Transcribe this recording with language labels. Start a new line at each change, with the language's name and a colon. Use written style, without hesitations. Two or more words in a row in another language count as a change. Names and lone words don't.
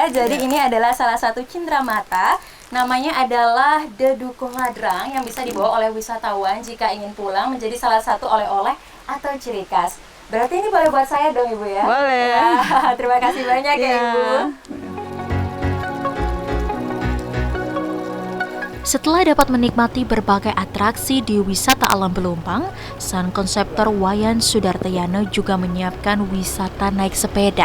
Indonesian: Jadi ini adalah salah satu cenderamata. Namanya adalah Deduko Ladrang yang bisa dibawa oleh wisatawan jika ingin pulang menjadi salah satu oleh-oleh atau ciri khas. Berarti ini boleh buat saya dong Ibu ya? Boleh. Wah, terima kasih banyak ya Ibu. Setelah dapat menikmati berbagai atraksi di wisata alam Belumbang, sang konseptor Wayan Sudartayana juga menyiapkan wisata naik sepeda.